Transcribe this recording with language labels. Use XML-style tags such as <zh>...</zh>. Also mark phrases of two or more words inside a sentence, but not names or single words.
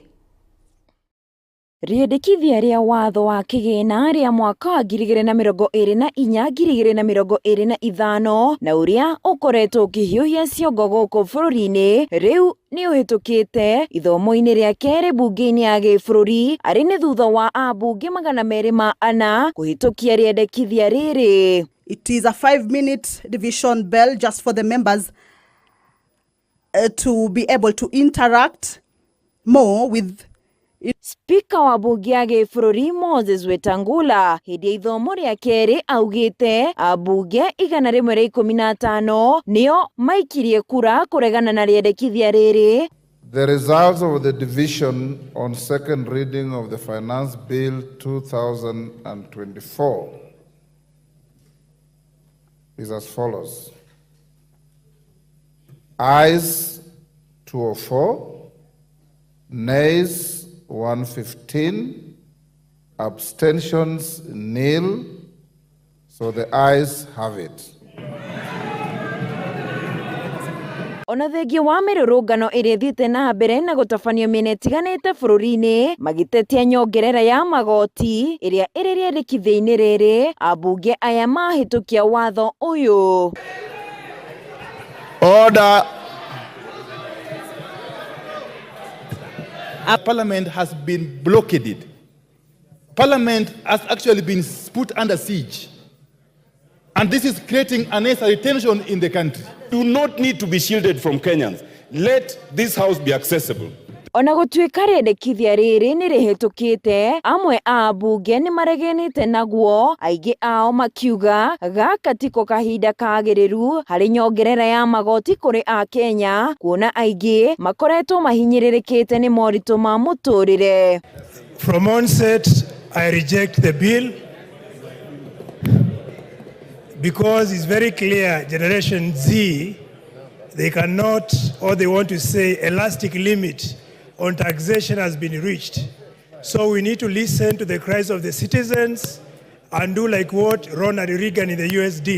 <ki>Rĩendekithia rĩa watho wa kĩgĩna rĩa mwaka wa 2024-2025 na ũrĩa ũkoretwo ũkĩhiũhia ciongo gũkũ bũrũri-inĩ rĩu nĩ ũhĩtũkĩte ithomo-inĩ rĩa kerĩ bunge-inĩ ya gĩbũrũri, arĩ nĩ thutha wa ambunge magana merĩ ma ana kũhĩtũkia rĩendekithia rĩrĩ.</ki> <en>It is a 5-minute division bell just for the members to be able to interact more with</en> <ki>Speaker wa bunge ya gĩbũrũri Moses Wetangula hĩndĩ ya ithomo rĩa kerĩ augĩte ambunge 115 nĩo maikirie kura kũregana na rĩendekithia rĩrĩ.</ki> <en>The results of the division on second reading of the Finance Bill 2024 is as follows. Ayes 204, nays 115, abstentions nil, so the ayes have it.</en> <ki>Ona thengia wa mĩrũrũngano ĩrĩa ĩthiĩte na mbere na gũtabanio mĩena ĩtiganĩte bũrũri-inĩ magĩtetia nyongerera ya magoti ĩrĩa ĩrĩ rĩendekithia-inĩ rĩrĩ, ambunge aya mahĩtũkia watho ũyũ.</ki> <en>Order. Our parliament has been blockaded. Parliament has actually been put under siege. And this is creating unnecessary tension in the country. Do not need to be shielded from Kenyans. Let this house be accessible.</en> <ki>Ona gũtuĩka rĩendekithia rĩrĩ nĩ rĩhĩtũkĩte, amwe a ambunge nĩ maregenete naguo, aingĩ ao makiuga gaka tiko kahinda kagĩrĩru harĩ nyongerera ya magoti kũrĩ a Kenya, kuona aingĩ makoretwo mahinyĩrĩrĩkĩte nĩ moritũ ma mũtũrĩre.</ki> <en>From onset, I reject the bill because it's very clear Generation Z, they cannot, or they want to say elastic limit on taxation has been reached. So we need to listen to the cries of the citizens and do like what Ronald Reagan in the US did.</en>